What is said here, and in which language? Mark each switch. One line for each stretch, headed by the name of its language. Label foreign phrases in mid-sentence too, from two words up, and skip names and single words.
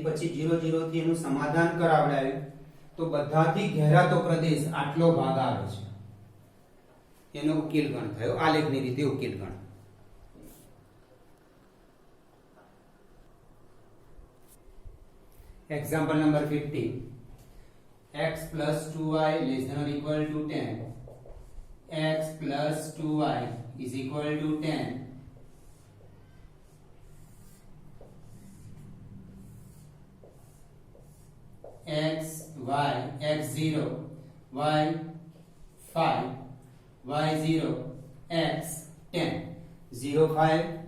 Gujarati: પછી 0 0 થી એનું સમાધાન કરાવડાવ્યું તો બધાથી ઘેરાતો પ્રદેશ આટલો ભાગ આવે છે. એનો ઉકેલ ગણ થયો. આલેખની રીતે ઉકેલ ગણ.
English: example number 50. x + 2y ≤ 10 x + 2y = 10 x y x0 y 5 y0 x 10 0 5